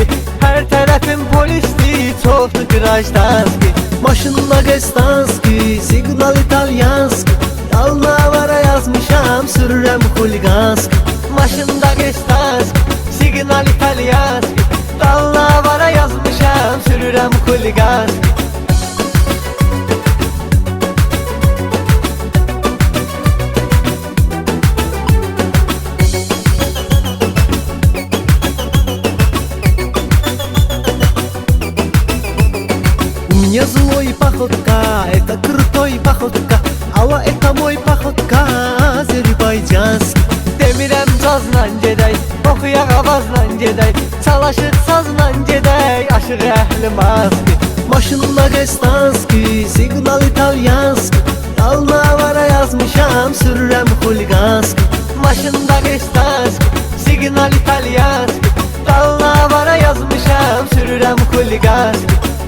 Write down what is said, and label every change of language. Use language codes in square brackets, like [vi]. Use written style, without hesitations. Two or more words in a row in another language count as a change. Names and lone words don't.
[az] Hər tərəfim polisli, çoxdu qırajdanski. Maşın Dagestanski, signal italyanski, Dalnavara yazmışam, sürürəm xuliganski. Maşın Dagestanski, signal italyanski, Dalnavara yazmışam, sürürəm xuliganski. [ru] Мне злой походка, это крутой походка, Ала это мой походка, azərbaycanski. [az] Demirəm cazla gedək, oxuyaq avazla gedək, Çalışıq sazla gedək, aşıq əhli maski. Maşın Dagestanski, signal italyanski, Dalnavara yazmışam, sürürəm xuliganski. Maşın Dagestanski, signal italyanski, Dalnavara yazmışam, sürürəm xuliganski.